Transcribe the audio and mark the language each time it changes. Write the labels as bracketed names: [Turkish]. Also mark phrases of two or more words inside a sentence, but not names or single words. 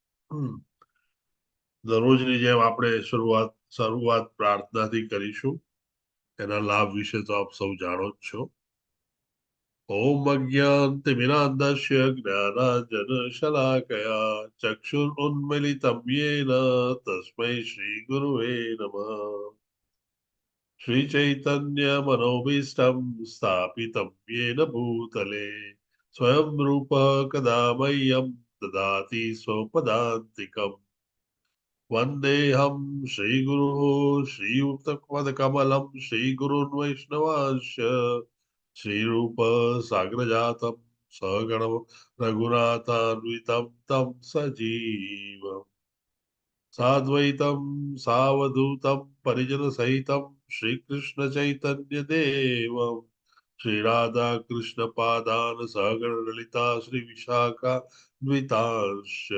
[Gujarati] દરરોજની જેમ આપણે શરૂઆત પ્રાર્થનાથી કરીશું. એના લાભ વિશે તો આપ સૌ જાણો જ છો. [Sanskrit] ઓમ અજ્ઞાનતિમિરાન્ધસ્ય જ્ઞાનાંજન શલાકયા ચક્ષુરુન્મિલિતમ યેન તસ્મૈ શ્રી ગુરુવે નમઃ. श्रीचैतन्यमनोभीष्टं स्थापितं येन भूतले स्वयं रूपः कदा मह्यं ददाति स्वपदान्तिकम्. वन्देऽहं श्रीगुरुः श्रीयुक्तपदकमलं श्रीगुरुन् वैष्णवांश्च श्रीरूपः साग्रजातं सगण रघुनाथान्वितं तं सजीवम् साद्वैतं सावधूतं परिजनसहितं श्रीकृष्ण चैतन्य देवं श्रीराधा कृष्ण पादान सहगण ललिता श्री विशाखा द्वितांश.